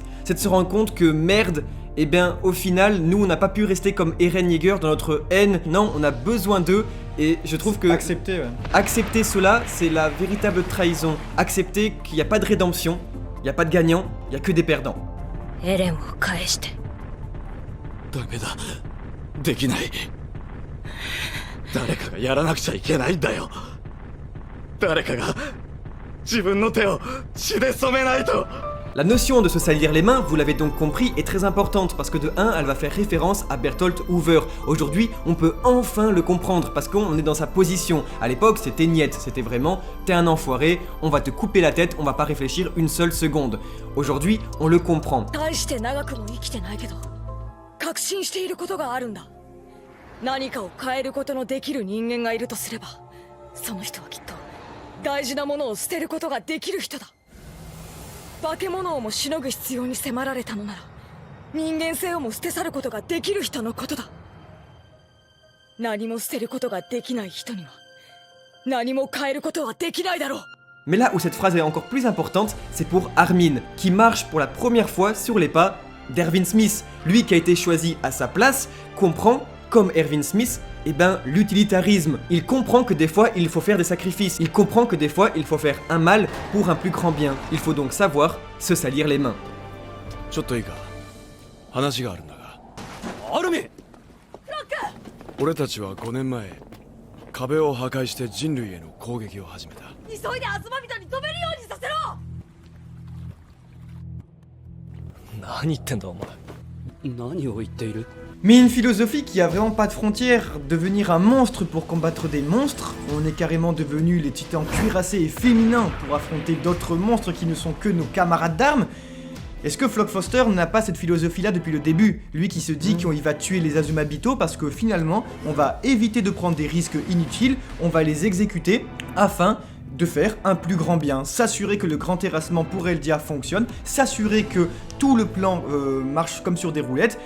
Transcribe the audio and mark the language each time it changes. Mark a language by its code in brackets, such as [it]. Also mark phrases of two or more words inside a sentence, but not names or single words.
[fr] C'est de se rendre compte que merde, et bien au final, nous on n'a pas pu rester comme Eren Yeager dans notre haine, non, on a besoin d'eux, et je trouve que accepter cela, c'est la véritable trahison. Accepter qu'il n'y a pas de rédemption, il n'y a pas de gagnant, il n'y a que des perdants. [ja] ダメだできない。誰かがやらなくちゃいけないんだよ。誰かが自分の手を血で染めないと。 [fr] La notion de se salir les mains, vous l'avez donc compris, est très importante parce que de 1, elle va faire référence à Bertholdt Hoover. Aujourd'hui, on peut enfin le comprendre parce qu'on est dans sa position. À l'époque, c'était niet, c'était vraiment t'es un enfoiré, on va te couper la tête, on va pas réfléchir une seule seconde. Aujourd'hui, on le comprend. [ja] 確信していることがあるんだ。何かを変えることのできる人間がいるとすれば、その人はきっと大事なものを捨てることができる人だ。化け物をもしのぐ必要に迫られたのなら、人間性をも捨て去ることができる人のことだ。何も捨てることができない人には、何も変えることはできないだろう。 [fr] Mais là où cette phrase est encore plus importante, c'est pour Armin, qui marche pour la première fois sur les pas d'Erwin Smith. Lui qui a été choisi à sa place, comprend, comme Erwin Smith, l'utilitarisme. Il comprend que des fois il faut faire des sacrifices, il comprend que des fois il faut faire un mal pour un plus grand bien. Il faut donc savoir se salir les mains. [ja] ちょっといいか話があるんだがアルミン俺たちは5年前壁を破壊して人類への攻撃を始めた急いでアズマビトに止めるようにさせろ。何言ってんだお前何を言っている？ [fr] Mais une philosophie qui a vraiment pas de frontières, devenir un monstre pour combattre des monstres, on est carrément devenus les titans cuirassés et féminins pour affronter d'autres monstres qui ne sont que nos camarades d'armes. Est-ce que Flock Foster n'a pas cette philosophie-là depuis le début? Lui qui se dit qu'il va tuer les Azumabito parce que finalement, on va éviter de prendre des risques inutiles, on va les exécuter afin de faire un plus grand bien, s'assurer que le grand terrassement pour Eldia fonctionne, s'assurer que tout le plan marche comme sur des roulettes.